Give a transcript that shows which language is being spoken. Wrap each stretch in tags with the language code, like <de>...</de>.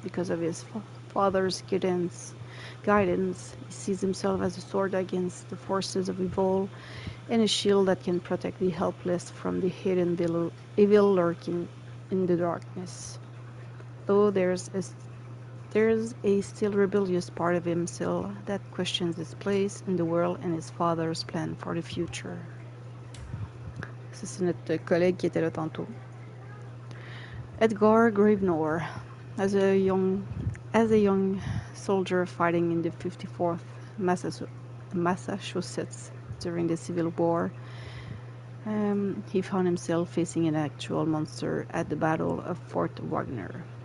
<en>Because of his father's guidance, he sees himself as a sword against the forces of evil and a shield that can protect the helpless from the hidden evil lurking in the darkness. Though there's a still rebellious part of him still that questions his place in the world and his father's plan for the future.</en> <fr>Ça, c'est notre collègue qui était là tantôt.</fr> <en>Edgar Gravenor, as a young soldier fighting in the 54th Massachusetts during the Civil War, he found himself facing an actual monster at the Battle of Fort Wagner.</en>